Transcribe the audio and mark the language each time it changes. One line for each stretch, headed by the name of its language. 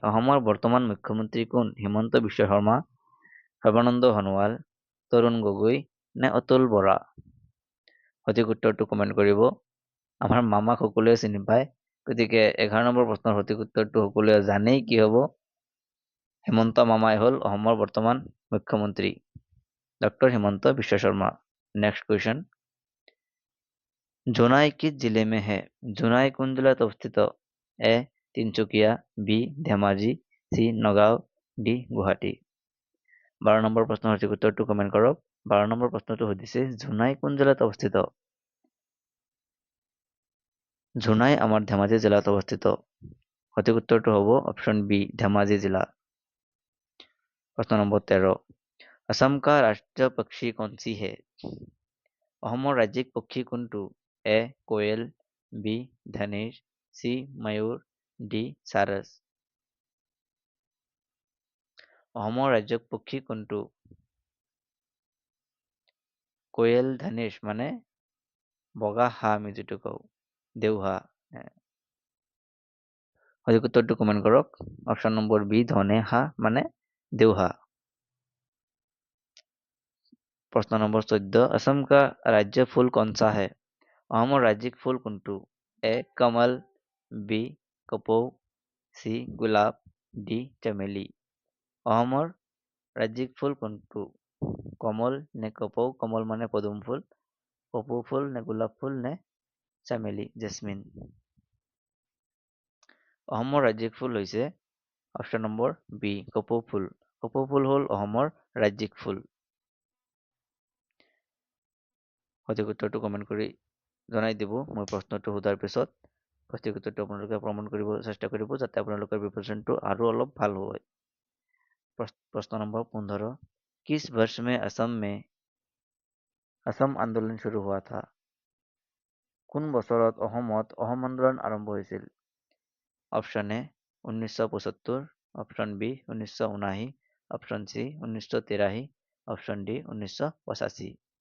Assamese: অসমৰ বৰ্তমান মুখ্যমন্ত্ৰী কোন? হিমন্ত বিশ্ব শৰ্মা, সৰ্বানন্দ সোণোৱাল, তৰুণ গগৈ নে অতুল বৰা? সঠিক উত্তৰটো কমেণ্ট কৰিব। আমাৰ মামাক সকলোৱে চিনি পায়। গতিকে 11 নম্বৰ প্ৰশ্নৰ সঠিক উত্তৰটো সকলোৱে জানেই কি হ'ব। হিমন্ত মামাই হ'ল অসমৰ বৰ্তমান মুখ্যমন্ত্ৰী doctor Himanta Biswa Sarma.
Hindi: Next question জোনাই किस जिले में है?
Assamese: জোনাই কোন জিলাত অৱস্থিত? এ Tinsukia, B Dhemaji, C Nagaon, D Guwahati. 12 number প্ৰশ্নৰ সঠিক উত্তৰটো কমেণ্ট কৰক। 12 নম্বৰ প্ৰশ্নটো সুধিছে জোনাই কোন জিলাত অৱস্থিত? জোনাই আমাৰ ধেমাজি জিলাত অৱস্থিত। সঠিক উত্তৰটো হ'ব অপশ্যন বি ধেমাজি জিলা। প্ৰশ্ন নম্বৰ 13
Hindi: असम का राष्ट्रीय पक्षी कौन सी है?
Assamese: অসমৰ ৰাজ্যিক পক্ষী কোনটো? এ কোয়েল, বি ধনেশ, চি ময়ূৰ, ডি সাৰস। অসমৰ ৰাজ্যিক পক্ষী কোনটো? কোয়েল, ধনেশ মানে বগা হাঁহ আমি যিটো কওঁ, দেওহাঁহ। সঠিক উত্তৰটো কমেণ্ট কৰক। অপশ্যন নম্বৰ বি ধনে হাঁহ মানে দেওহাঁহ। প্ৰশ্ন নম্বৰ 14
Hindi: असम का राज्य फूल कौन सा है?
Assamese: অসমৰ ৰাজ্যিক ফুল কোনটো? এ কমল, বি কপৌ, চি গোলাপ, ডি চমেলি। অসমৰ ৰাজ্যিক ফুল কোনটো? কমল নে কপৌ? কমল মানে পদুম ফুল, কপৌ ফুল নে গোলাপ ফুল নে চামেলি জেচমিন। অসমৰ ৰাজ্যিক ফুল হৈছে অপশ্যন নম্বৰ বি কপৌ ফুল। কপৌ ফুল হ'ল অসমৰ ৰাজ্যিক ফুল। সঠিক উত্তৰটো কমেণ্ট কৰি জনাই দিব। মই প্ৰশ্নটো সোধাৰ পিছত সঠিক উত্তৰটো আপোনালোকে প্ৰমাণ কৰিব চেষ্টা কৰিব যাতে আপোনালোকৰ প্ৰিপাৰেচনটো আৰু অলপ ভাল হয়। প্ৰশ্ন নম্বৰ 15
Hindi: किस वर्ष में असम आंदोलन शुरू हुआ था?
Assamese: কোন বছৰত অসমত অসম আন্দোলন আৰম্ভ হৈছিল? Option A 1975, option B 1979, option C 1983, option D 1985।